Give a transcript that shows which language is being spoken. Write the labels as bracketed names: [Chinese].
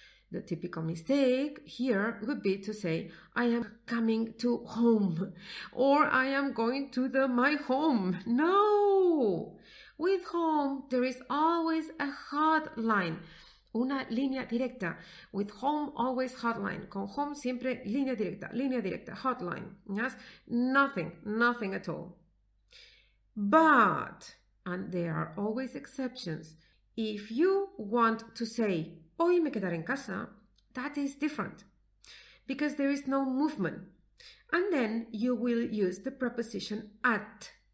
[English] The typical mistake here would be to say, I am coming to home or I am going to my home. No! With home, there is always a hotline. [Spanish] Una línea directa. [English] With home, always hotline. [Spanish] Con home, siempre línea directa, hotline. [English] Yes? Nothing at all. But, and there are always exceptions, if you want to say, [Spanish] hoy me quedaré en casa, [English] that is different. Because there is no movement. And then you will use the preposition at.